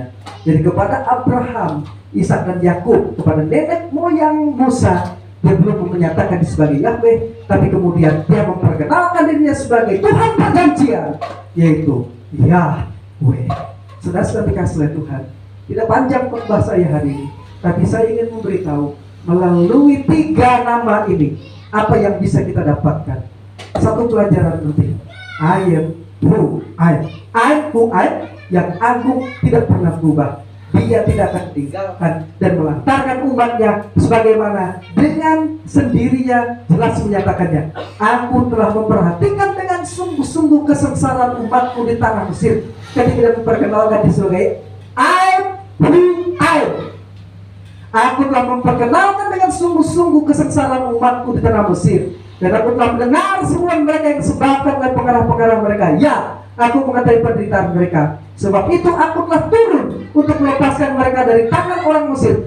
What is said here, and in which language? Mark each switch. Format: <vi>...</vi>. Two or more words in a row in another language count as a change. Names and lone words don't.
<id>Jadi kepada Abraham, Ishak dan Yakub, kepada nenek moyang Musa, dia belum menyatakan sebagai Yahweh, tapi kemudian dia memperkenalkan dirinya sebagai Tuhan perjanjian, yaitu Yahweh. Saudara-saudara dikasihi oleh Tuhan, tidak panjang khotbah saya hari ini, tapi saya ingin memberitahu melalui 3 nama ini apa yang bisa kita dapatkan. Satu pelajaran penting,</id> <en>I am who I am who I,</en> <id>yang agung tidak pernah berubah. Dia tidak akan tinggalkan dan melantarkan umatnya, sebagaimana dengan sendirinya jelas menyatakannya. Aku telah memperhatikan dengan sungguh-sungguh kesengsaraan umatku di tanah Mesir, ketika tidak memperkenalkan dia sebagai</id> <en>I am who I am.</en> <id>Aku telah memperkenalkan dengan sungguh-sungguh kesengsaraan umatku di tanah Mesir, dan aku telah mendengar semua mereka yang disebabkan oleh pengarah-pengarah mereka. Ya, aku mengetahui penderitaan mereka. Sebab itu aku telah turun untuk melepaskan mereka dari tangan orang Mesir.</id>